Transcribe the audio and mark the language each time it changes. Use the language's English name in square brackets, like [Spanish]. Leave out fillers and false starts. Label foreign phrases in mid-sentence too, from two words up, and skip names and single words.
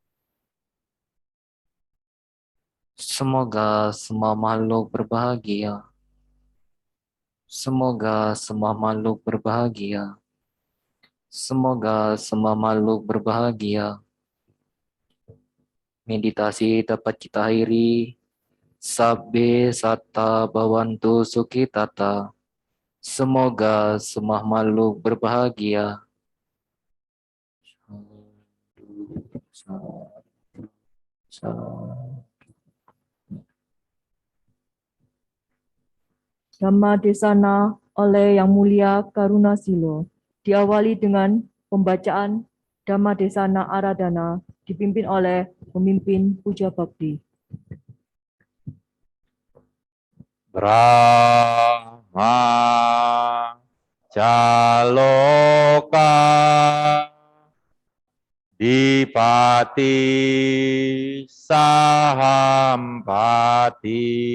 [Indonesian] Semoga semua makhluk berbahagia. Semoga semua makhluk berbahagia. Semoga semua makhluk berbahagia. Meditasi dapat kita akhiri. [Pali] Sabbe satta bhavantu sukhitata. [Indonesian] Semoga semua makhluk berbahagia. Dhamma Desana oleh Yang Mulia Karuna Silo. Diawali dengan pembacaan Dhamma Desana Aradhana dipimpin oleh pemimpin Puja Bakti. [Pali] Brahma Caloka Dipati Sahampati